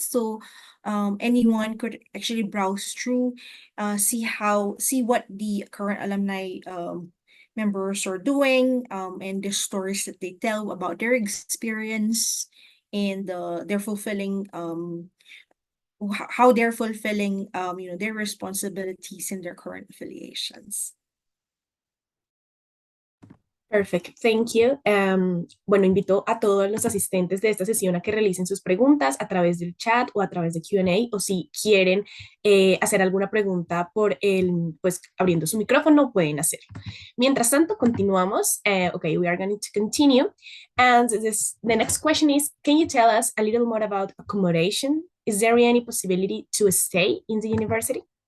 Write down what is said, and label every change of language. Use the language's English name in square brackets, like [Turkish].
[English] So anyone could actually browse through, see what the current alumni members are doing, and the stories that they tell about their experience, and their fulfilling how they're fulfilling their responsibilities in their current affiliations. Perfect, thank you. [Spanish] Bueno, invito a todos los asistentes de esta sesión a que realicen sus preguntas a través del chat o a través de Q&A, o si quieren hacer alguna pregunta pues abriendo su micrófono, pueden hacer. Mientras tanto, continuamos. [English] Okay, we are going to continue. And the next question is, can you tell us a little more about accommodation? Is there any possibility to stay in the university?